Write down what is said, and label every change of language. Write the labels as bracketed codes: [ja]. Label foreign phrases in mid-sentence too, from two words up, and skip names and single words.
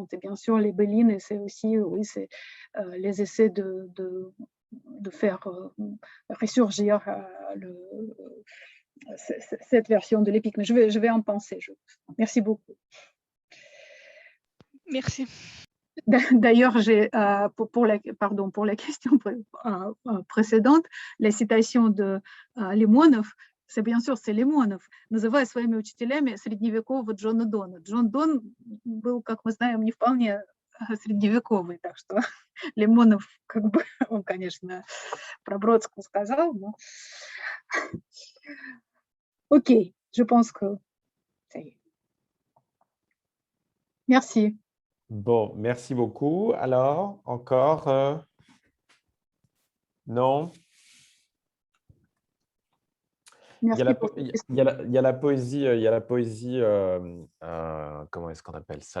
[fr] Et bien sûr, les Belines, c'est aussi, oui, c'est les essais de faire ressurgir cette version de l'épique. Mais je vais en penser. Merci beaucoup. Merci. D'ailleurs, pour la question précédente, la citation de Лимонов, c'est bien sûr, c'est Лимонов, [ru] называя своими учителями средневекового Джона Дона. Джон Дон был, как мы знаем, не вполне средневековый, так что Лимонов, как бы, он, конечно, про Бродского сказал, но... Окей, [fr] je pense que ça y est. Merci. Bon, merci beaucoup. Alors, encore non? Merci il y a la poésie, comment est-ce qu'on appelle ça?